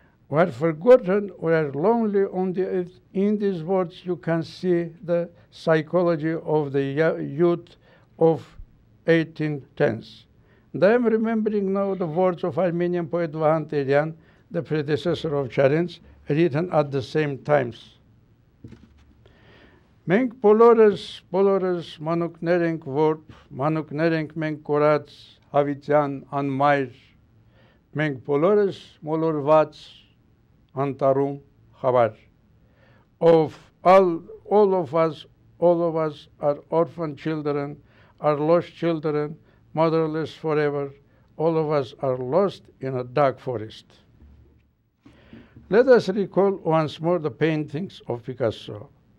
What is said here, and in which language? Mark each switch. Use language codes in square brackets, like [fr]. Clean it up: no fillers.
[en] We are forgotten, we are lonely on the earth. In these words, you can see the psychology of the youth of 1810s. And I am remembering now the words of Armenian poet Vahan Terian, the predecessor of Charents, written at the same times. [hy] Մենք բոլորս մանուկներ ենք որբ, մանուկներ ենք մենք կորած հավիտյան անմայր, մենք բոլորս մոլորված անտառում խավար. [en] All of us are orphan children, are lost children, motherless forever. All of us are lost in a dark forest. Let us recall once more the paintings of Picasso.